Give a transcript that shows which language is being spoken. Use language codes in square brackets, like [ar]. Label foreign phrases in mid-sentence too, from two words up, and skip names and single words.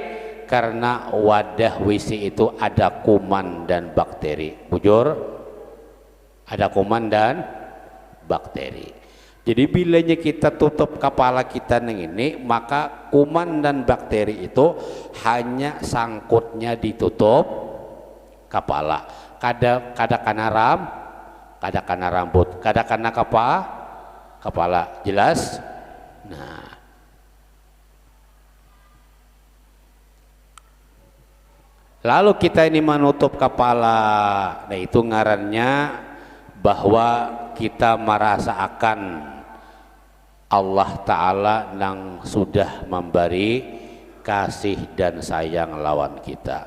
[id] Karena wadah WC itu ada kuman dan bakteri. Bujur? Ada kuman dan bakteri. Jadi bilanya kita tutup kepala kita ini, maka kuman dan bakteri itu hanya sangkutnya ditutup kepala. [bjn] Kada kana rambut, kada kana kepala. Jelas? [id] Nah, lalu kita ini menutup kepala. Nah itu ngarannya bahwa kita merasakan Allah Ta'ala yang sudah memberi kasih dan sayang lawan kita.